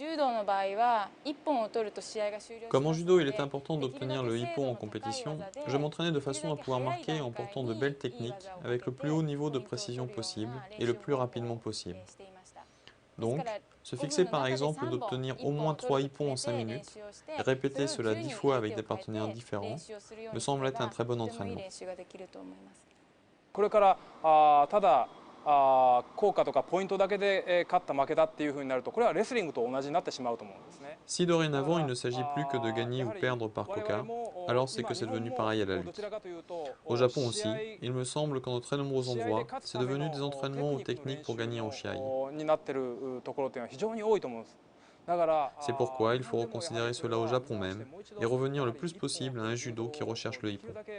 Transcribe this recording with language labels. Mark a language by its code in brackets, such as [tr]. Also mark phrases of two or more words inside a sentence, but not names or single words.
[fr] Comme en judo, il est important d'obtenir le ippon en compétition, je m'entraînais de façon à pouvoir marquer en portant de belles techniques avec le plus haut niveau de précision possible et le plus rapidement possible. Donc, se fixer par exemple d'obtenir au moins 3 ippons en 5 minutes et répéter cela 10 fois avec des partenaires différents me semble être un très bon entraînement. [ja] これからただ効果とかポイントだけで勝った負けたっていう風になるとこれはレスリングと同じになってしまうと思うんですね。 [fr] Si dorénavant il ne s'agit plus que de gagner ou perdre par coca, alors c'est que c'est devenu pareil à la lutte. Au Japon aussi, il me semble qu'en de très nombreux endroits, c'est devenu des entraînements aux techniques pour gagner en shiai. C'est pourquoi il faut reconsidérer cela au Japon même et revenir le plus possible à un judo qui recherche le ippon.